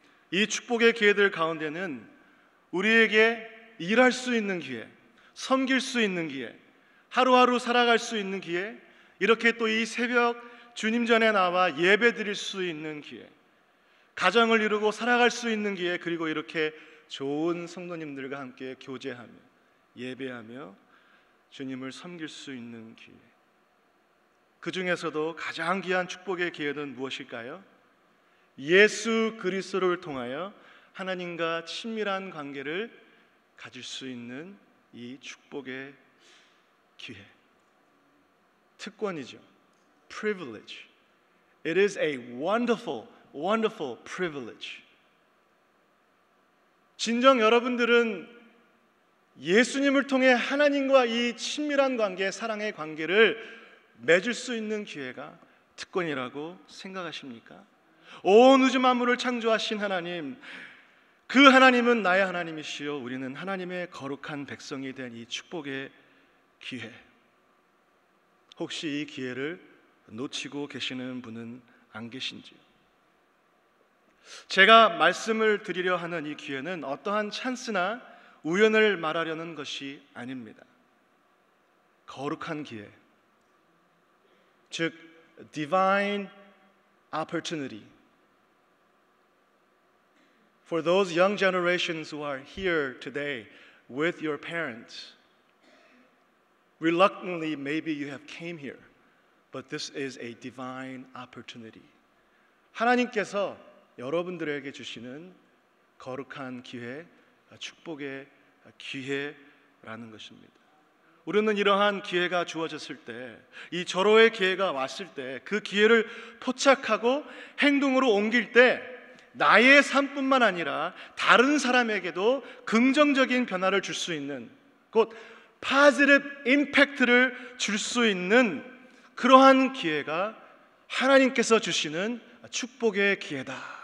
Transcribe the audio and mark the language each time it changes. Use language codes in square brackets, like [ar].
[ko] 이 축복의 기회들 가운데는 우리에게 일할 수 있는 기회, 섬길 수 있는 기회, 하루하루 살아갈 수 있는 기회, 이렇게 또 이 새벽 주님 전에 나와 예배 드릴 수 있는 기회, 가정을 이루고 살아갈 수 있는 기회, 그리고 이렇게 좋은 성도님들과 함께 교제하며 예배하며 주님을 섬길 수 있는 기회, 그 중에서도 가장 귀한 축복의 기회는 무엇일까요? 예수 그리스도를 통하여 하나님과 친밀한 관계를 가질 수 있는 이 축복의 기회, 특권이죠. [en] Privilege. It is a wonderful, wonderful privilege. [ko] 진정 여러분들은 예수님을 통해 하나님과 이 친밀한 관계, 사랑의 관계를 맺을 수 있는 기회가 특권이라고 생각하십니까? 온 우주 만물을 창조하신 하나님, 그 하나님은 나의 하나님이시요 우리는 하나님의 거룩한 백성이 된 이 축복의 기회, 혹시 이 기회를 놓치고 계시는 분은 안 계신지요? 제가 말씀을 드리려 하는 이 기회는 어떠한 찬스나 우연을 말하려는 것이 아닙니다. 거룩한 기회, 즉 [en] divine opportunity. For those young generations who are here today with your parents, reluctantly maybe you have came here, but this is a divine opportunity. [ko] 하나님께서 여러분들에게 주시는 거룩한 기회, 축복의 기회라는 것입니다. 우리는 이러한 기회가 주어졌을 때, 이 절호의 기회가 왔을 때 그 기회를 포착하고 행동으로 옮길 때 나의 삶뿐만 아니라 다른 사람에게도 긍정적인 변화를 줄 수 있는, 곧 파지티브 임팩트를 줄 수 있는 그러한 기회가 하나님께서 주시는 축복의 기회다.